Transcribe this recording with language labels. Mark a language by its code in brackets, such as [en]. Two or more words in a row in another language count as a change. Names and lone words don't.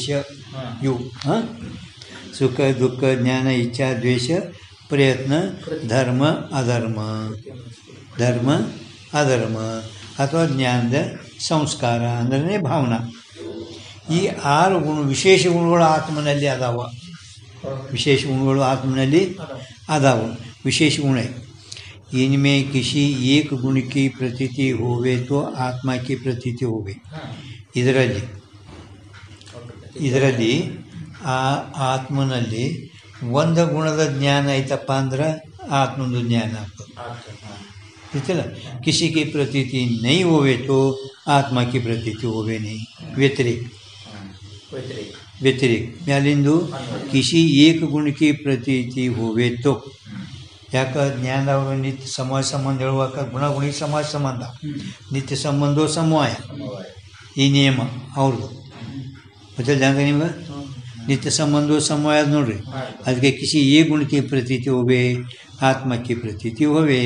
[kn] ಇವು ಸುಖ, ದುಃಖ, ಜ್ಞಾನ, ಇಚ್ಛಾ, ದ್ವೇಷ, ಪ್ರಯತ್ನ, ಧರ್ಮ ಅಧರ್ಮ. ಧರ್ಮ ಅಧರ್ಮ ಅಥವಾ ಜ್ಞಾನದ ಸಂಸ್ಕಾರ ಅಂದ್ರೆ ಭಾವನಾ. ಈ 6 ಗುಣ ವಿಶೇಷ ಗುಣಗಳು ಆತ್ಮನಲ್ಲಿ ಅದಾವ. ವಿಶೇಷ ಗುಣಗಳು ಆತ್ಮನಲ್ಲಿ ಅದಾವ. ವಿಶೇಷ ಗುಣ [hi] इनमें किसी एक गुण की प्रतीति होवे तो आत्मा की प्रतीति होवे. [kn] ಇದರಲ್ಲಿ ಆ ಆತ್ಮನಲ್ಲಿ ಒಂದು ಗುಣದ ಜ್ಞಾನ ಐತಪ್ಪ ಅಂದ್ರೆ ಆತ್ಮದ ಜ್ಞಾನ ಆಗ್ತದೆ. ಗೊತ್ತಿಲ್ಲ, [hi] किसी की प्रतीति नहीं होवे तो आत्मा की प्रतीति होवे नहीं. व्यतिरेक ಮ್ಯಾಲಿಂದು किसी एक गुण की प्रतीति होवे तो. [kn] ಯಾಕೆ ಜ್ಞಾನ ಅವರು ನಿತ್ಯ ಸಮಾಜ ಸಂಬಂಧ ಹೇಳುವಾಗ ಗುಣಗುಣಿ ಸಮಾಜ ಸಂಬಂಧ, [sa] ನಿತ್ಯ ಸಂಬಂಧೋ ಸಮವಾಯ, [kn] ಈ ನಿಯಮ ಅವ್ರದ್ದು ಗೊತ್ತಿಲ್ಲ ಹಂಗೆ ನಿಮ್ಗೆ. [sa] ನಿತ್ಯ ಸಂಬಂಧೋ ಸಮವಾಯ [kn] ಅದು ನೋಡ್ರಿ. ಅದಕ್ಕೆ [hi] किसी ए [kn] ಗುಣಕ್ಕೆ [hi] प्रतीति होवे, [kn] ಆತ್ಮಕ್ಕೆ [hi] प्रतीति होवे.